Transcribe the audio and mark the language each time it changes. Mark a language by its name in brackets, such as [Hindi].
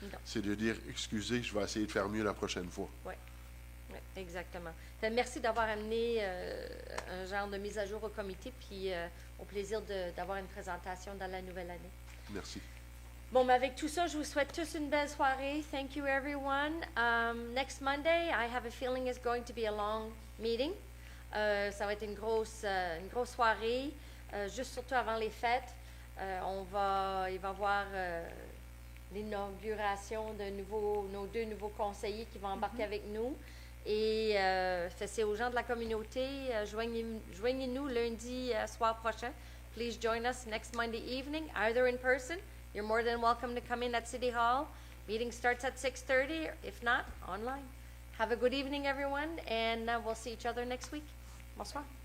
[French] C'est de dire, excusez, je vais essayer de faire mieux la prochaine fois. Oui, exactement. Merci d'avoir amené un genre de mise à jour au comité, puis au plaisir d'avoir une présentation dans la nouvelle année. Merci. Bon, mais avec tout ça, je vous souhaite tous une belle soirée. [English] Thank you, everyone. Next Monday, I have a feeling it's going to be a long meeting. [French] Ça va être une grosse soirée, juste surtout avant les fêtes. Il va y avoir l'inauguration de nos 2 nouveaux conseillers qui vont embarquer avec nous. Et c'est aux gens de la communauté, joignez-nous lundi soir prochain. [English] Please join us next Monday evening, either in person. You're more than welcome to come in at City Hall. Meeting starts at 6:30, if not, online. Have a good evening, everyone, and we'll see each other next week. Bonsoir.